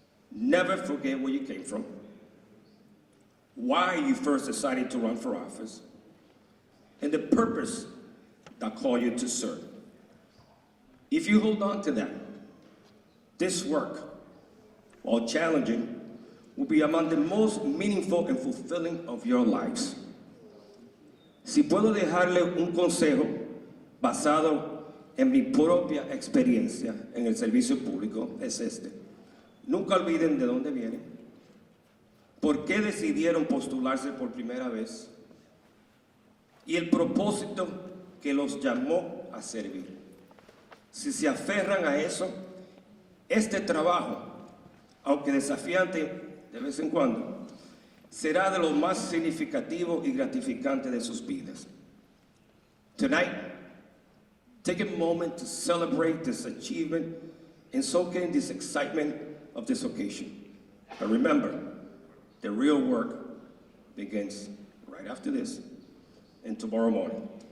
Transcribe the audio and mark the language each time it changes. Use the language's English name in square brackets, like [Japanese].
[English] Never forget where you came from, why you first decided to run for office, and the purpose that called you to serve. If you hold on to that, this work, while challenging, will be among the most meaningful and fulfilling of your lives. [Spanish] Si puedo dejarle un consejo basado en mi propia experiencia en el servicio público, es este. Nunca olviden de dónde vienen, por qué decidieron postularse por primera vez y el propósito que los llamó a servir. Si se aferran a eso, este trabajo, aunque desafiante de vez en cuando, será de lo más significativo y gratificante de sus vidas. [English] Tonight, take a moment to celebrate this achievement and soak in this excitement of this occasion. But remember, the real work begins right after this and tomorrow morning.